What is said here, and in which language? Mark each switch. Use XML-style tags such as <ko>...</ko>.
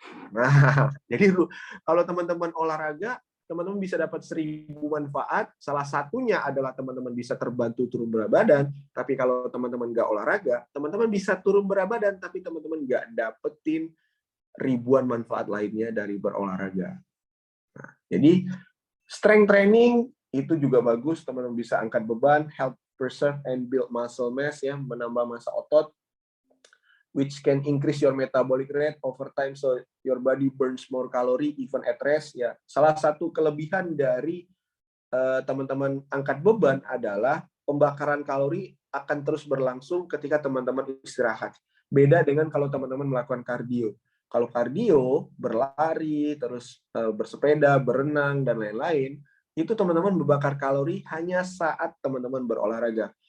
<id>Nah, jadi kalau teman-teman olahraga, teman-teman bisa dapat 1.000 manfaat. Salah satunya adalah teman-teman bisa terbantu turun berat badan. Tapi kalau teman-teman nggak olahraga, teman-teman bisa turun berat badan, tapi teman-teman nggak dapetin ribuan manfaat lainnya dari berolahraga. Nah, jadi strength training itu juga bagus. Teman-teman bisa angkat beban,</id> <en>help preserve and build muscle mass, ya,</en> <id>menambah massa otot,</id> <en>which can increase your metabolic rate over time, so your body burns more calorie even at rest.</en> <id>Ya, salah satu kelebihan dari teman-teman angkat beban adalah pembakaran kalori akan terus berlangsung ketika teman-teman istirahat. Beda dengan kalau teman-teman melakukan kardio. Kalau kardio, berlari, terus bersepeda, berenang, dan lain-lain, itu teman-teman membakar kalori hanya saat teman-teman berolahraga.</id>